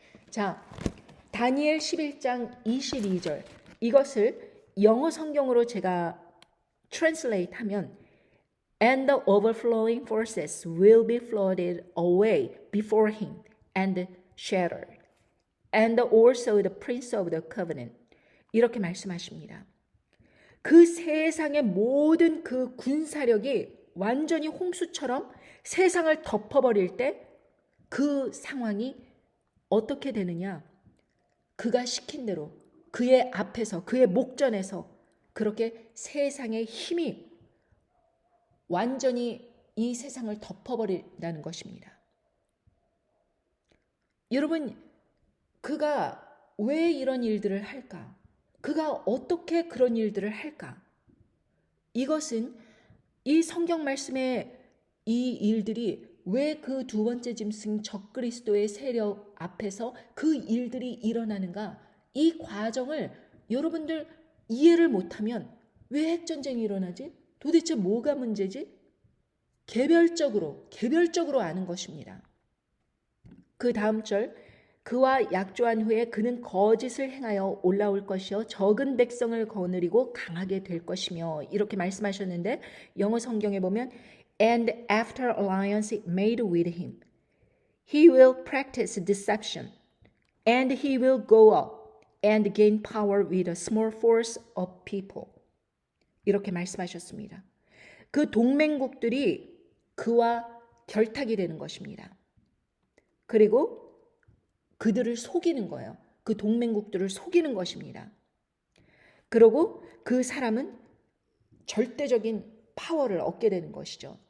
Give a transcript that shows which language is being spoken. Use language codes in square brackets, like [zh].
[ko] 자, 다니엘 11장 22절 이것을 영어 성경으로 제가 translate 하면 [en] And the overflowing forces will be floated away before him and shattered. And also the prince of the covenant. [ko] 이렇게 말씀하십니다. 그 세상의 모든 그 군사력이 완전히 홍수처럼 세상을 덮어버릴 때 그 상황이 어떻게 되느냐? 그가 시킨 대로 그의 앞에서 그의 목전에서 그렇게 세상의 힘이 완전히 이 세상을 덮어버린다는 것입니다. 여러분, 그가 왜 이런 일들을 할까? 그가 어떻게 그런 일들을 할까? 이것은 이 성경 말씀의 이 일들이 왜 그 두 번째 짐승 적그리스도의 세력 앞에서 그 일들이 일어나는가? 이 과정을 여러분들 이해를 못하면 왜 핵전쟁이 일어나지? 도대체 뭐가 문제지? 개별적으로 아는 것입니다. 그 다음 절 그와 약조한 후에 그는 거짓을 행하여 올라올 것이요 적은 백성을 거느리고 강하게 될 것이며 이렇게 말씀하셨는데 영어 성경에 보면 [en] And after alliance made with him, he will practice deception, and he will go up and gain power with a small force of people. [ko] 이렇게 말씀하셨습니다. 그 동맹국들이 그와 결탁이 되는 것입니다. 그리고 그들을 속이는 거예요. 그 동맹국들을 속이는 것입니다. 그리고 그 사람은 절대적인 파워를 얻게 되는 것이죠.